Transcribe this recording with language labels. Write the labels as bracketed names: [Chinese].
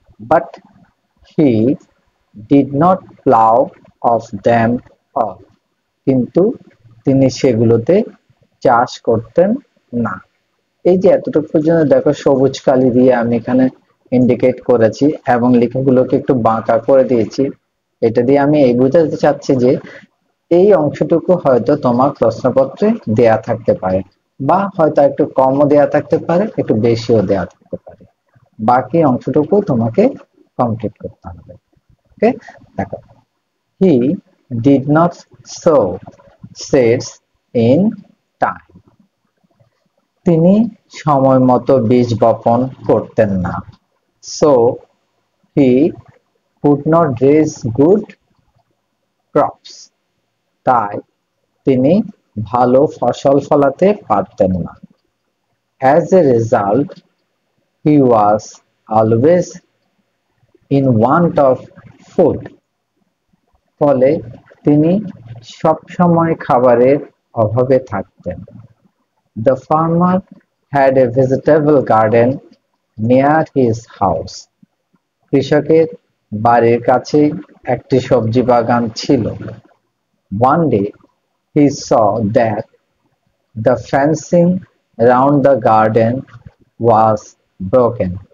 [English] But he did not plow of them all. কিন্তু [Bangla] তিনি সেগুলোতে চাষ করতেন না। এই যে এতটুকু পর্যন্ত দেখো সবুজ কালি দিয়ে আমি এখানে ইন্ডিকেট করেছি এবং লেখাগুলোকে একটু বাঁকা করে দিয়েছি। এটা দিয়ে আমি এই বোঝাতে চাচ্ছি যে এই অংশটুকু হয়তো তোমার প্রশ্নপত্রে দেয়া থাকতে পারে, বা হয়তো একটু কমও দেয়া থাকতে পারে, একটু বেশিও দেয়া থাকতে পারে। বাকি অংশটুকু তোমাকে কমপ্লিট করতে হবে। ওকে, দেখো, [English] He did not sow seeds in time. [Bangla] তিনি সময় মতো বীজ বপন করতেন না। [English] So he could not raise good crops. [Bangla] তাই তিনি ভালো ফসল ফলাতে পারতেন না। [English] As a result, he was always in want of food. [Bangla] ফলে তিনি সবসময় খাবারের অভাবে থাকতেন। [English] The farmer had a vegetable garden near his house. [Bangla] কৃষকের বাড়ির কাছে একটি সবজি বাগান ছিল। [English] One day he saw that the fencing around the garden was broken.